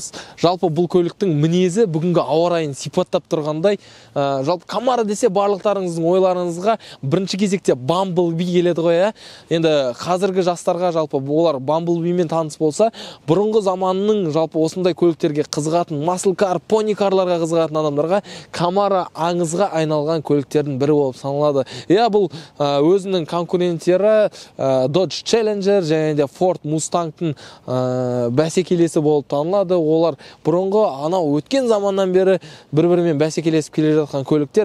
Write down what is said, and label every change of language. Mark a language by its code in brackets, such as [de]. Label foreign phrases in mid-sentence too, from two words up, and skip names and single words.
[kk] Жалпы бұл көліктің мінезі бүгінгі ауа райын сипаттап тұрғандай. Жалпы Camaro десе барлықтарыңыздың ойларыңызға бірінші кезекте Bumblebee келеді ғой. Енді қазіргі жастарға жалпы олар Bumblebeeмен таныс болса, бұрынғы заманның жалпы осындай көліктерге қызығатын, [en] muscle car, pony [kk] cарларға қызығатын адамдарға Camaro аңызға айналған көліктердің бірі болып саналады. Бұл өзінің конкуренттері Dodge Challenger және де Ford Mustang'тың бәсекелесі болып танылады. Олар бұрынғы анау өткен заманнан бері бір-бірімен бәсекелесіп келе жатқан көліктер.